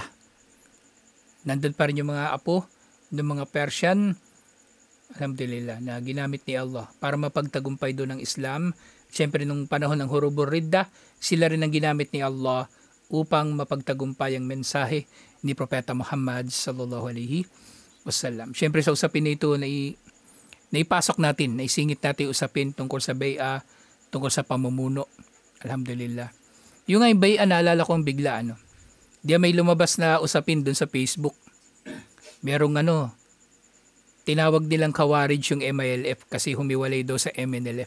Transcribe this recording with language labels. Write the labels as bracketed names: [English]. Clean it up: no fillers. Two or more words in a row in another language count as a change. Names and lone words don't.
[Filipino] Nandun pa rin yung mga apo ng mga Persian, alhamdulillah, na ginamit ni Allah para mapagtagumpay doon ng Islam. Siyempre nung panahon ng Hurubur Ridda, sila rin ang ginamit ni Allah upang mapagtagumpay ang mensahe ni Propeta Muhammad [Arabic] صلى الله عليه وسلم. [Filipino] Siyempre sa usapin na ito naipasok natin, naisingit natin usapin tungkol sa bay'a, tungkol sa pamumuno. Alhamdulillah. Yung nga yung bay'a, naalala ko ang bigla Di may lumabas na usapin dun sa Facebook. Merong tinawag nilang Khawarij yung MILF kasi humiwalay daw sa MNLF.